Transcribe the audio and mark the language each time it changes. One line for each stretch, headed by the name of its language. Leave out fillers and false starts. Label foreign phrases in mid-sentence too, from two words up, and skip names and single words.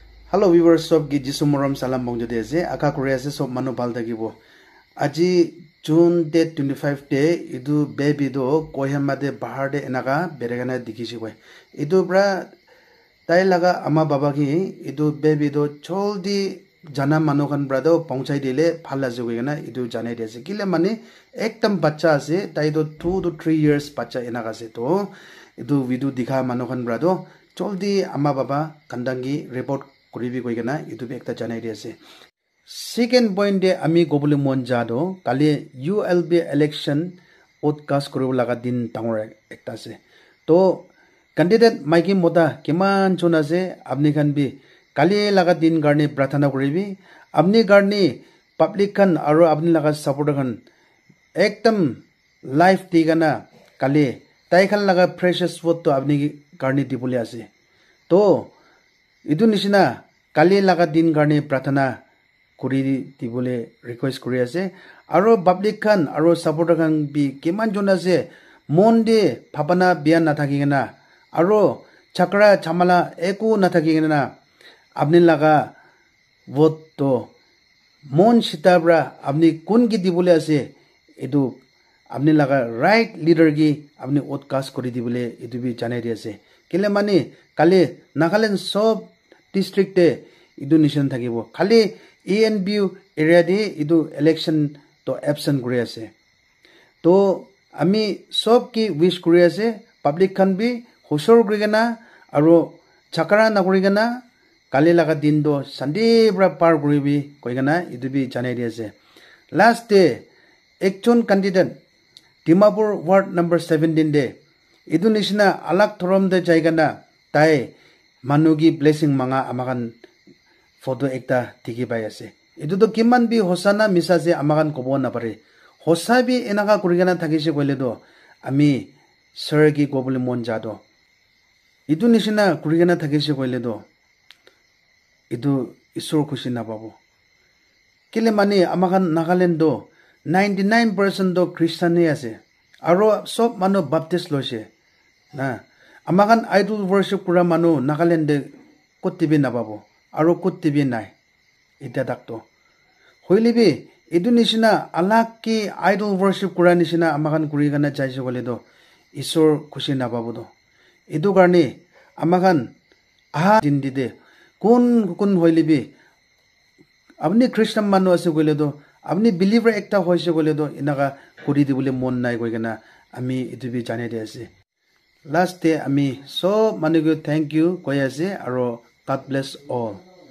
English: Hello viewers
Naga Pidgin: sob gi jisu moram salam bong jodi ase aka kore ase sob manu bal thakibo aji June date 25 day idu baby do Kohima de bahar de enaga beregana dikhishi koi idu bra tai laga ama baba ki idu baby do choldi jana manu kan bra do pahunchai dile phala jogi na idu janai dese kile mane ekdam bachcha ase tai do 2 to 3 years bachcha enaga ase to idu video dikha manu kan bra do choldi ama baba kandangi report kuribi koi kana itu ekta janai di ase second point de ami gobule mon jado kali
English: ULB election podcast
Naga Pidgin: koribo laga din tangor ekta ase to candidate maiki moda kiman chona ase apni khan bi kali laga din garne prathana koribi apni garne public khan aro apni laga supporter khan ekdam life tigana kali tai khan laga precious vote to apni garne dibole ase to idu nishina kali laga din garne prathana kuri dibole request kuri ase aro public khan aro supporter khan bi kiman jona ase monde bhabana bian na thakigena aro chakra chamala eku na thakigena apni laga vote to mon sitabra apni kun ki dibole ase edu apni laga right leader gi apni outcast kuri dibole edu bi janai di ase kile mani kali Nagaland sob district de idu nation thakibo khali ANBU area de idu election to absent kuri ase to ami sob ki wish kuri ase public khan bi hosor kuri gena aro chakra na kuri gena kali laga din do sunday bra par kuri bi koi gena idu bi janai di ase
English: last day
Naga Pidgin: ekjon candidate Dimapur
English: ward number
Naga Pidgin: 17 de idu nishina alak thorom de jaiga na tai manugi blessing manga amakan photo ekta dikhi pai ase edu to kiman bi hosana misa se amakan kobo na pare hosa bi enaga kurigana thakise koile do ami sir gi gobule mon jado edu nishina kurigana thakise koile do edu isor khushi na babo kile mani amakan Nagaland do 99% do Christian ne ase aro sob manu baptist loise na amakan
English: idol worship
Naga Pidgin: kura manu Nagaland de kutibi na babo aro kutibi nai ita dakto hoilibi edu nishina alak ki
English: idol worship
Naga Pidgin: kura nishina amakan kuri gana chaise gole do isor khushi na babo do edu garne amakan aha dindi de kun hoilibi apni Christian manu ase gole do apni believer ekta hoise gole do inaga kuri dibule mon nai goi gana ami edu bi jane de ase
English: last day
Naga Pidgin: ami so manugo
English: thank you
Naga Pidgin: koi ase aro
English: God bless all.